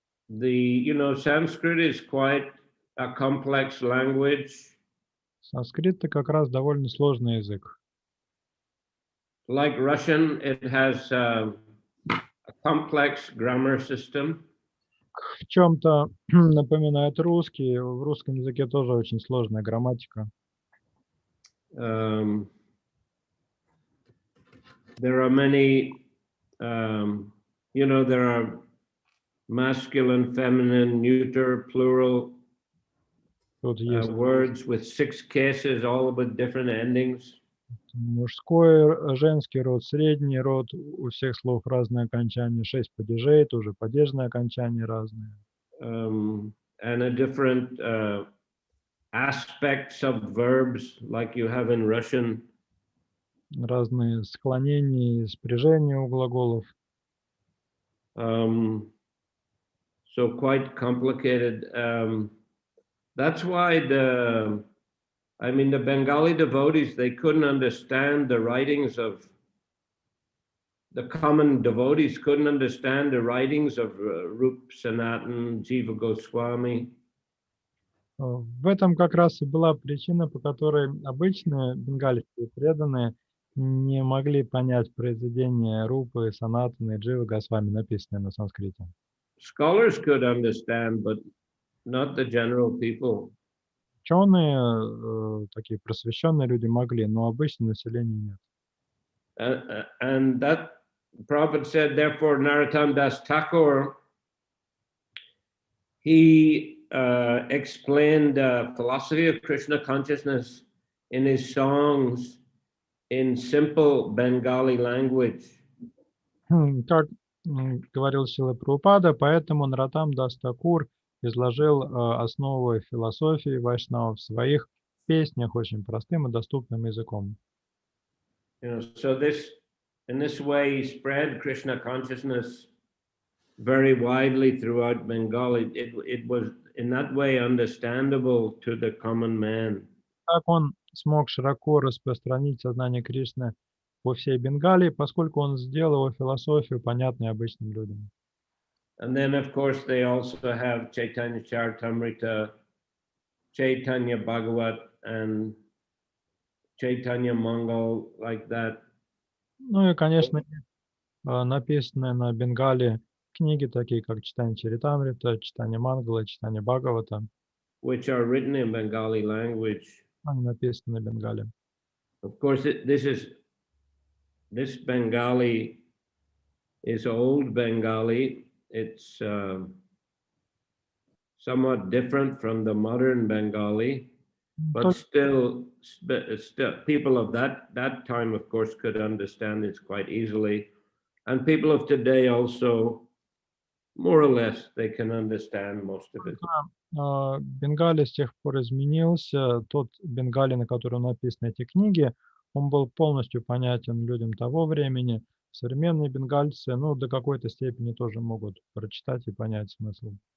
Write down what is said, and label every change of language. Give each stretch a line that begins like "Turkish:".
English: Sanskrit is quite a complex language.
Russian: Санскрит — это как раз довольно сложный язык.
English: Like Russian, it has a complex grammar system.
Russian: В чем-то напоминает русский. В русском языке тоже очень сложная грамматика.
English: There are many, there are masculine, feminine, neuter, plural
Russian: Тут есть
English: words with 6 cases, all with different endings.
Russian: мужской, женский род, средний род, у всех слов разные окончания, 6 падежей, тоже падежные окончания разные.
English: And a different aspects of verbs like you have in Russian.
Russian: Разные склонения и спряжения у глаголов.
English: So quite complicated. That's why the Bengali devotees, they couldn't understand the writings of the common devotees, couldn't understand the writings of Rup Sanatan, Jiva Goswami.
Russian: В этом как раз и была причина, по которой обычные бенгальские преданные не могли понять произведения Рупы, Санатаны и Дживы Госвами, написанные на санскрите.
English: Scholars could understand, but not the general people.
Russian: Ученые, такие просвещенные люди могли, но обычное население нет.
English: And that Prabhupada said, therefore, Narottam Das Thakur, he explained the philosophy of Krishna consciousness in his songs in simple Bengali language.
Russian: Как говорил Шрила Прабхупада, поэтому Наротам Дас Такур изложил основы философии вайшнава в своих песнях очень простым и доступным языком.
English: So in this way, he spread Krishna consciousness very widely throughout Bengal. It was in that way understandable to the common man.
Russian: Так он смог широко распространить сознание Кришны по всей Бенгалии, поскольку он сделал его философию понятной обычным людям.
English: And then, of course, they also have Чайтанья Чаритамрита, Чайтанья Bhagavat, and Чайтанья Mangal, like that.
Russian: Ну и, конечно, написанное на Бенгале книги, такие как Чайтанья Чаритамрита, Чайтанья Мангала, Чайтанья Бхагавата,
English: which are written in Bengali language.
Russian: они написаны на Бенгале.
English: Of course, this Bengali is old Bengali. It's somewhat different from the modern Bengali, but still people of that time, of course, could understand it quite easily. And people of today also, more or less, they can understand most of it.
Russian: Бенгали с тех пор изменился. Тот Бенгали, на котором написаны эти книги, он был полностью понятен людям того времени. Современные бенгальцы, ну, до какой-то степени тоже могут прочитать и понять смысл.